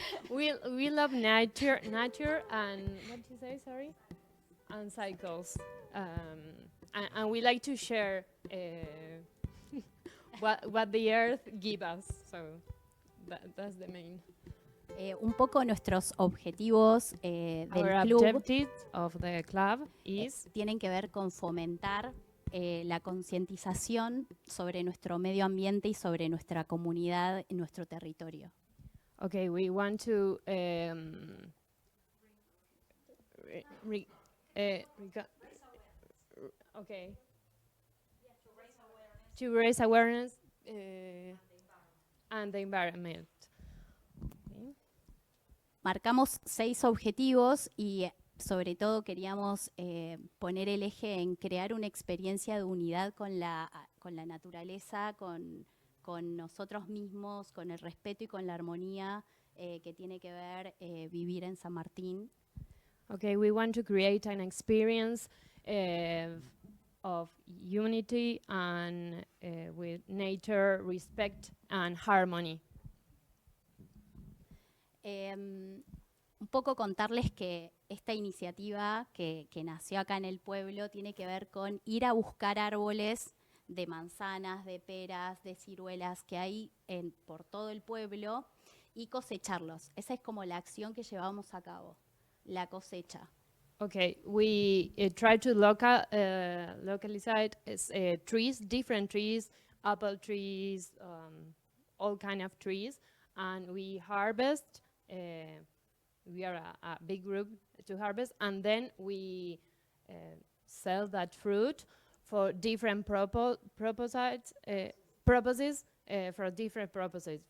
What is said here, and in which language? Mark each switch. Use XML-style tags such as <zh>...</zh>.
<en>we love nature and what did you say? Sorry, and cycles. And we like to share what the earth gives us. So that's the main.</en> <es>Un poco nuestros objetivos del</es> <en>Our club objectives of the club</en> <es>tienen que ver con fomentar la concientización sobre nuestro medio ambiente y sobre nuestra comunidad en nuestro territorio.</es> <en>Okay, we want to okay. To raise awareness and the environment. Okay.</en> <es>Marcamos 6 objetivos y sobre todo queríamos poner el eje en crear una experiencia de unidad con la naturaleza, con nosotros mismos, con el respeto y con la armonía que tiene que ver vivir en San Martín.</es> <en>Okay, we want to create an experience of unity and with nature, respect and harmony.</en> <es>Un poco contarles que esta iniciativa que nació acá en el pueblo tiene que ver con ir a buscar árboles de manzanas, de peras, de ciruelas que hay por todo el pueblo y cosecharlos. Esa es como la acción que llevamos a cabo, la cosecha.</es> <en>Okay, we try to localize trees, different trees, apple trees, all kind of trees, and we harvest. We are a big group to harvest, and then we sell that fruit for different purposes for different purposes.</en>